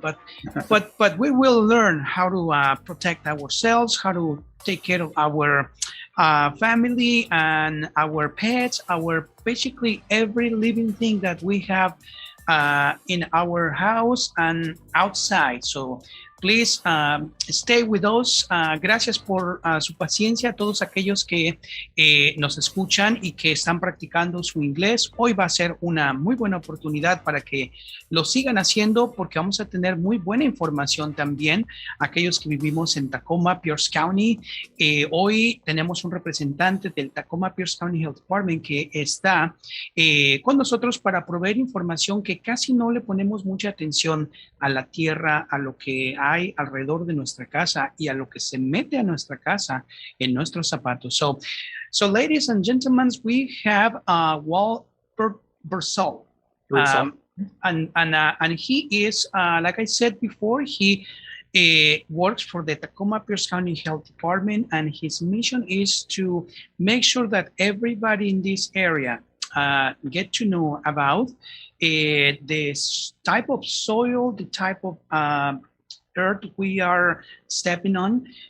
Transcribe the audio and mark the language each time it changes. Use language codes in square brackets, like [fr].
[en] But we will learn how to protect ourselves, how to take care of our family and our pets, our basically every living thing that we have in our house and outside. So please stay with us. [es] Gracias por su paciencia a todos aquellos que nos escuchan y que están practicando su inglés. Hoy va a ser una muy buena oportunidad para que lo sigan haciendo porque vamos a tener muy buena información también. Aquellos que vivimos en Tacoma-Pierce County, hoy tenemos un representante del Tacoma-Pierce County Health Department que está con nosotros para proveer información que casi no le ponemos mucha atención a la tierra, a lo que hay alrededor de nuestra casa y a lo que se mete a nuestra casa en nuestros zapatos. [en] So ladies and gentlemen, we have Walt Burdsall. And he is, like I said before, he works for the Tacoma-Pierce County Health Department, and his mission is to make sure that everybody in this area get to know about this type of soil, the type of earth we are stepping on,